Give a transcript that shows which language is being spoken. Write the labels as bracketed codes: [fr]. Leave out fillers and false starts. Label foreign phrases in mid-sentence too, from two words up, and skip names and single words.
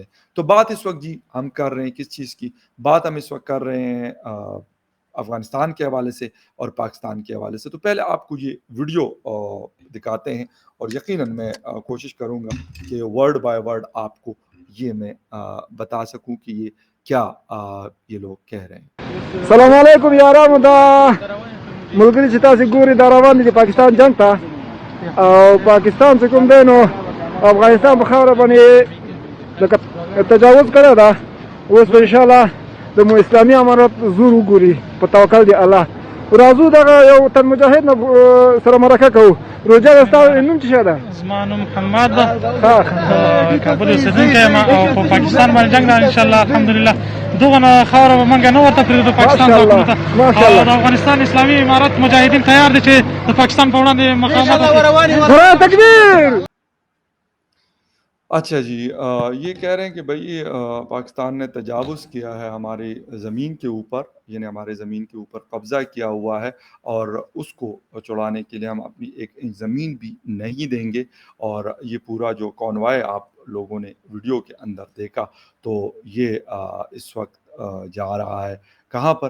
[ur] تو بات اس وقت جی ہم کر رہے ہیں کس چیز کی؟ بات ہم اس وقت کر رہے ہیں افغانستان کے حوالے سے اور پاکستان کے حوالے سے. تو پہلے آپ کو یہ ویڈیو دکھاتے ہیں اور یقیناً میں کوشش کروں گا کہ [en] word by word [ur] آپ کو یہ میں بتا سکوں کہ یہ کیا یہ لوگ کہہ رہے ہیں. [ar] السلام عليكم [ps] يا رام دا ملګری چې تاسو ګوري دا روان دي د پاکستان جنگ ته او پاکستان چې کوم دی نو افغانستان په خاوره باندې لکه تجاوز کړی ده. اوس به انشاءالله د اسلامي امارت زور وګوري په توکل دی الله. راځو دغه یو تن مجاهد نه سره مرکه کوو. روجا د ستا نوم څه شی ده؟ زما نوم محمد ده، کابل اوسېدونکی یم او په پاکستان باندې جنګ ده [ar] انشاءالله الحمدلله. [ps] دغه نه خاوره به موږ نه ورته پرېږدو پاکستان ځواکونو ته. او د افغانستان اسلامي امارت مجاهدین تیار دي چې د پاکستان په وړاندې مقاومت وکړي. نعره تکبیر. [ur] اچھا جی، یہ کہہ رہے ہیں کہ بھائی پاکستان نے تجاوز کیا ہے ہماری زمین کے اوپر، یعنی ہمارے زمین کے اوپر قبضہ کیا ہوا ہے اور اس کو چھڑانے کے لیے ہم اپنی ایک انچ زمین بھی نہیں دیں گے. اور یہ پورا جو کانوائے آپ لوگوں نے ویڈیو کے اندر دیکھا، تو یہ اس وقت جا رہا ہے کہاں پر?